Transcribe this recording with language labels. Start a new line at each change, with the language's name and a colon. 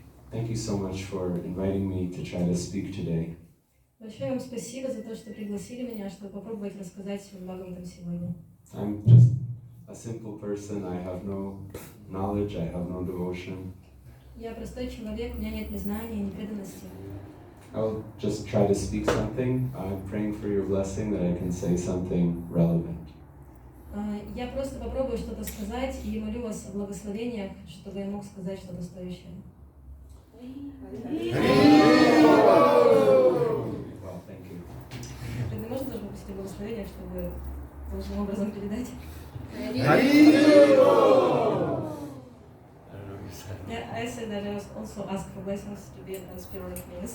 English: Thank you so much for inviting me to try to speak today.
Russian: Большое вам спасибо за то, что пригласили меня, чтобы попробовать рассказать о Бхагаватам сегодня.
English: I'm just a simple person. I have no knowledge. I have no devotion.
Russian: Я простой человек, у меня нет ни знаний, ни преданности.
English: I'll just try to speak something. I'm praying for your blessing that I can say something relevant.
Russian: Я просто попробую что-то сказать и молю вас о благословениях, чтобы я мог сказать что-то стоящее.
English: Well, thank you.
Russian: Тогда можно даже попросить благословения, чтобы должным образом передать?
English: I said that I was also asked for blessings to be a transparent means.